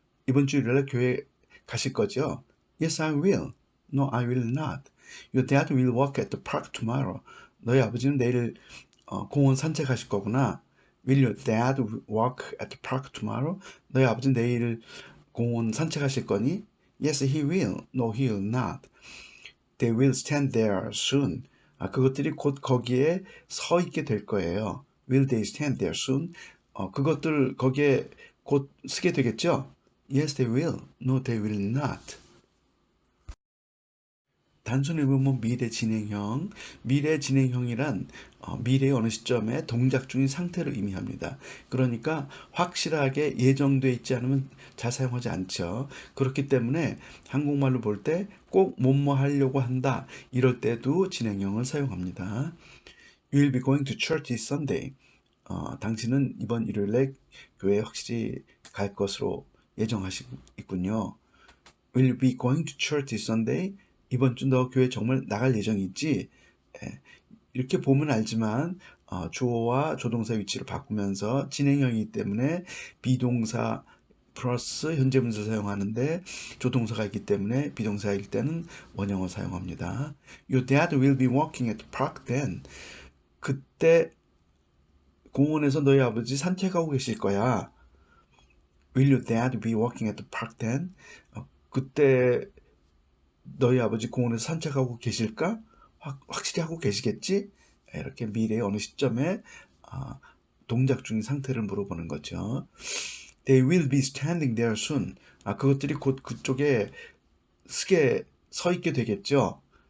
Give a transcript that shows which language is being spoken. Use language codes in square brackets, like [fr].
[ko] 이번 주 일요일 날 교회 가실 거죠? [en] Yes, I will. No, I will not. Your dad will walk at the park tomorrow. [ko] 너희 아버지는 내일 공원 산책하실 거구나. [en] Will your dad walk at the park tomorrow? [ko] 너희 아버지는 내일 공원 산책하실 거니? [en] Yes, he will. No, he will not. They will stand there soon. [ko] 그것들이 곧 거기에 서 있게 될 거예요. [en] will they stand there soon? [ko] 그것들 거기에 곧 쓰게 되겠죠? [en] Yes, they will. No, they will not. [ko] 단순히 보면 미래 진행형, 미래 진행형이란 미래의 어느 시점에 동작 중인 상태를 의미합니다. 그러니까 확실하게 예정돼 있지 않으면 잘 사용하지 않죠. 그렇기 때문에 한국말로 볼 때 꼭 뭐뭐 하려고 한다. 이럴 때도 진행형을 사용합니다. [en] You'll be going to church this Sunday. [ko] 당신은 이번 일요일에 교회에 확실히 갈 것으로 예정하시고 있군요. [en] Will you be going to church this Sunday? [ko] 이번 주 너 교회 정말 나갈 예정이 있지? 예, 이렇게 보면 알지만 주어와 조동사 위치를 바꾸면서 진행형이기 때문에 비동사 플러스 현재 분사 사용하는데 조동사가 있기 때문에 비동사일 때는 원형어 사용합니다. [en] Your dad will be walking at the park then. [ko] 그때 공원에서 너희 아버지 산책하고 계실 거야. [en] Will your dad be walking at the park then? [ko] 그때 너희 아버지 공원에서 산책하고 계실까? 확실히 하고 계시겠지? 이렇게 미래의 어느 시점에 동작 중인 상태를 물어보는 거죠. [en] They will be standing there soon. [ko] 그것들이 곧 그쪽에 서 있게 되겠죠.